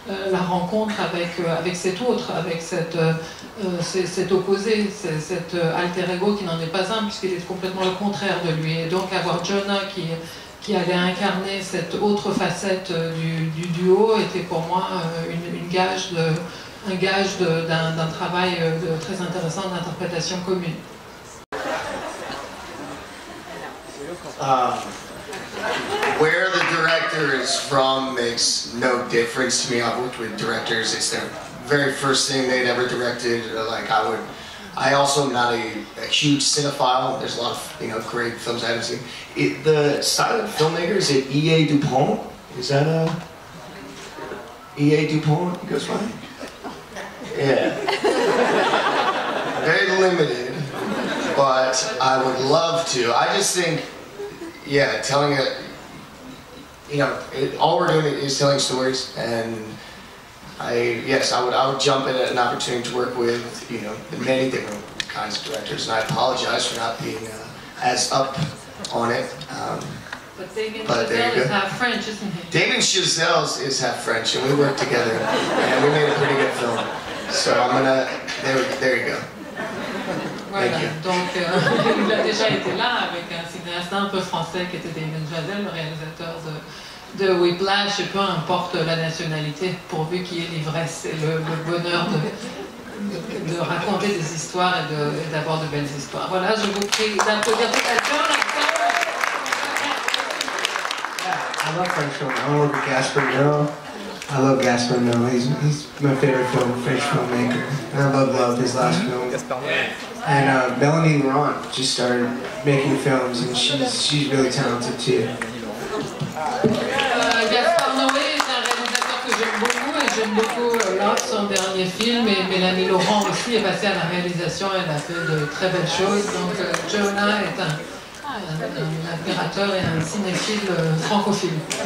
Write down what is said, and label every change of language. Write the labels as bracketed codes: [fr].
[fr] la rencontre avec cet autre, avec cet opposé, cet alter ego qui n'en est pas un, puisqu'il est complètement le contraire de lui. Et donc avoir Jonah qui allait incarner cette autre facette du duo était pour moi un gage d'un travail très intéressant d'interprétation commune. [en] Where the director is from makes no difference to me. I've worked with directors, it's their very first thing they'd ever directed. I also am not a huge cinephile. There's a lot of great films I haven't seen. The silent filmmaker, is it E.A. Dupont? Is that E.A. Dupont? He goes by? Yeah. Very limited, but I would love to. I just think, yeah, telling it, all we're doing is telling stories, and I would jump at an opportunity to work with, many different kinds of directors, and I apologize for not being as up on it. But Damien Chazelle is half French, isn't he? Damien Chazelle is half French, and we worked together, and we made a pretty good film. So there you go. [fr] Voilà, donc il a déjà été là avec un cinéaste un peu français qui était Damien Chazelle, le réalisateur de Whiplash, et peu importe la nationalité, pourvu qu'il y ait l'ivresse et le bonheur de raconter des histoires et d'avoir de belles histoires. Voilà, je vous prie d'applaudir tout à l'heure. [en] I love French film. I work with Gaspar Noé. I love Gaspar Noé. He's my favorite French filmmaker. And I love his last film. And Melanie Laurent just started making films, and she's really talented too. [fr] Gaspar Noé est un réalisateur que j'aime beaucoup, et j'aime beaucoup Love, son dernier film, et Mélanie Laurent aussi est passée à la réalisation, elle a fait de très belles choses. Donc Jonah est un admirateur et un cinéphile francophile.